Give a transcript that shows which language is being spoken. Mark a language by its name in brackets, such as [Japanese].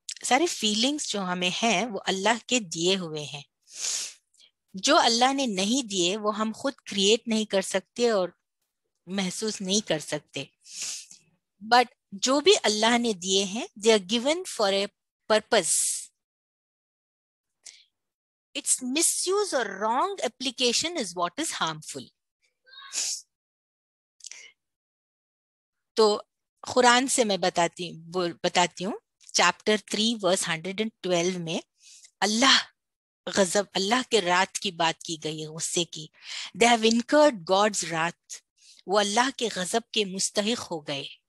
[Hindi] सारे फीलिंग्स जो हमें हैं वो अल्लाह के दिए हुए हैं। जो अल्लाह ने नहीं दिए वो हम खुद क्रिएट नहीं कर सकते और महसूस नहीं कर सकते। [English] but [Hindi] जो भी अल्लाह ने दिए हैं, [English] They are given for a purpose. its misuse or wrong application is what is harmful. [Hindi] तो कुरान से मैं बताती हूँ चैप्टर 3 वर्स 112 में अल्लाह के रात की बात की गई है, गुस्से की. [English] they have incurred God's wrath, [Hindi] वो अल्लाह के गजब के मुस्तहिक हो गए.